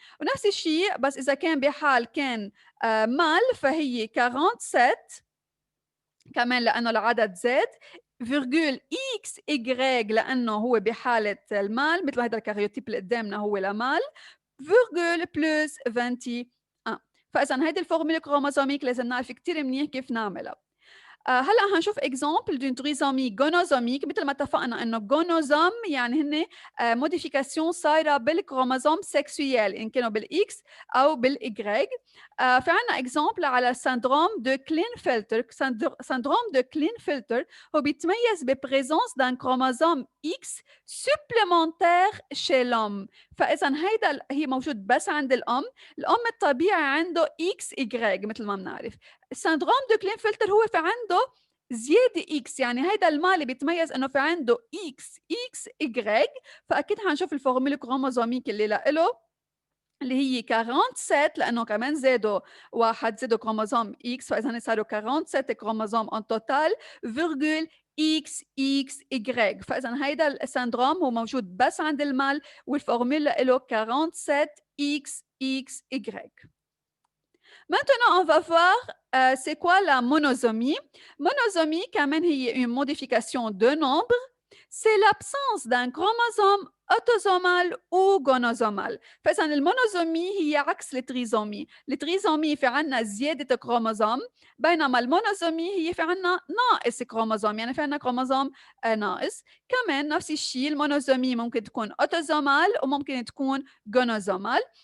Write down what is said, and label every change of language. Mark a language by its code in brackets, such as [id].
[ar] ونفس الشيء بس اذا كان بحال كان مال فهي 47 كمان لانه العدد زاد، فيرجول اكس ايجريج لانه هو بحاله المال مثل هذا الكاريوتيب اللي قدامنا هو لمال، فيرجول بلس 21. فاذا هيدي الفورمولا كروموزوميك لازم نعرف كثير منيح كيف نعملها. هلأ هنشوف [fr] example d'une trisomie gonosomique [ar] مثل ما اتفقنا إنه جونوزوم يعني هن modification صايرة بالكروموزوم سكسويال إن كانوا بالإكس أو بالإيغريك. في عنا example على syndrome de Klinefelter. [fr] syndrome de Klinefelter [ar] هو بيتميز ببريزونس [fr] d'un chromosome X supplémentaire chez l'homme. [ar] فإذا هيدا هي موجود بس عند الأم الطبيعي عنده XY مثل ما بنعرف. السندروم دو كلينفلتر هو في عنده زياده اكس، يعني هيدا المال اللي بيتميز انه في عنده اكس ايجريك. فاكيد حنشوف الفورمولا كروموزوميك اللي له اللي هي 47 لانه كمان زادوا واحد، زادوا كروموزوم اكس، فاذا صاروا 47 كروموزوم ان توتال فيرجول اكس اكس ايجريك. فاذا هيدا السندروم هو موجود بس عند المال والفورمولا له 47 اكس اكس ايجريك. [fr] Maintenant, on va voir c'est quoi la monosomie. Monosomie, quand même, il y a une modification de nombre. C'est l'absence d'un chromosome autosomal ou gonosomal. [ar] فإذا المونوزومي هي عكس التريزومي. التريزومي في عنا زيادة كروموزوم، بينما المونوزومي هي في عنا ناقص كروموزوم، يعني في عنا كروموزوم ناقص. كمان نفس الشيء المونوزومي ممكن تكون اوتوزومال وممكن تكون جونوزومال.